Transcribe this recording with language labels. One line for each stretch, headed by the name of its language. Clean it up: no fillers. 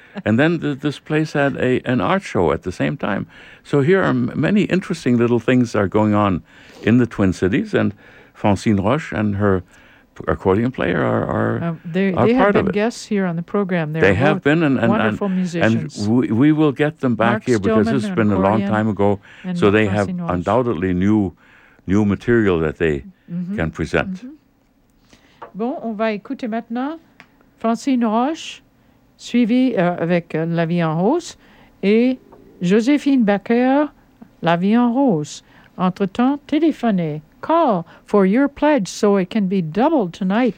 English: And then this place had an art show at the same time. So here are many interesting little things that are going on in the Twin Cities, and Francine Roche and her accordion player are part of it. They have been guests here on the program. They have been. And wonderful musicians. And we will get them back Mark Stillman, here, because this has been a long time ago. So they have undoubtedly new material that they mm-hmm. can present. Mm-hmm.
French: Bon, on va écouter maintenant Francine Roche, suivie avec La Vie en Rose, et Joséphine Baker, La Vie en Rose. Entre-temps, téléphonez.
English: Call for your pledge so it can be doubled tonight.